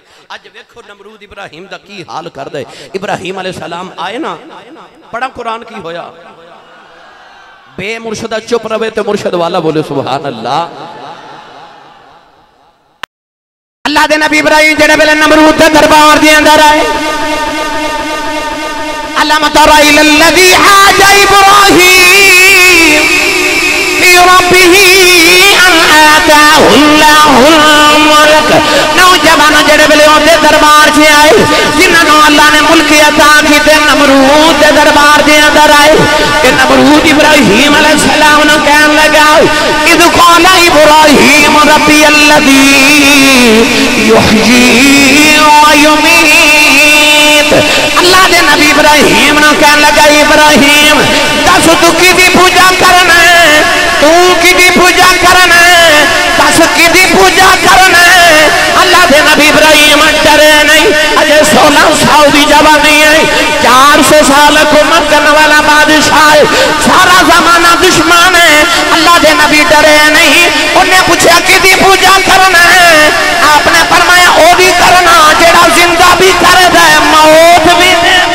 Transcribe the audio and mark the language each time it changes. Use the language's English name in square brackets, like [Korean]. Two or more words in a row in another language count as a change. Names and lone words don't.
[Punjabi] اج ویکھو نمرود ابراہیم دا کی حال کر دے۔ ابراہیم علیہ السلام آئے نا، پڑھا قرآن کی ہویا، بے مرشدا چپ رہے تو مرشد والا بولے [Arabic] سبحان الله. [Punjabi] اللہ دے نبی ابراہیم جیہڑے ویلے نمرود دے دربار دے اندر آئے, [Arabic] ألم تر إلى الذي حاج إبراهيم في ربه أن آتاه الله الملك. [Punjabi] نوجوان جیہڑے ویلے اوہدے دربار چ آئے، جنہاں اللہ نے ملک عطا کیتے، نمرود دے دربار دے اندر آئے. کہ نمرود ابراہیم علیہ السلام نوں کہن لگا, [Arabic] إذ قال إبراهيم ربي الذي يحيي ويميت. [Punjabi] اللہ دے نبی ابراہیم نوں کہن لگا، ابراہیم دس توں کہدی پوجا کرنا ہے، توں کہدی پوجا کرنا ہے، دس کہدی پوجا کرنا ہے. اللہ دے نبی ابراہیم ڈرے نہیں، اجے 16 سال کی جوانی ہے، 400 سال حکومت کرنے والا بادشاہ ہے، سارا زمانہ دشمن ہے. اللہ دے نبی ڈرے نہیں۔ انہیں پچھا کہدی پوجا کرنا ہے، آپ نے فرمایا او بھی کرنا جیہڑا زندہ بھی کر دے موت بھی دے.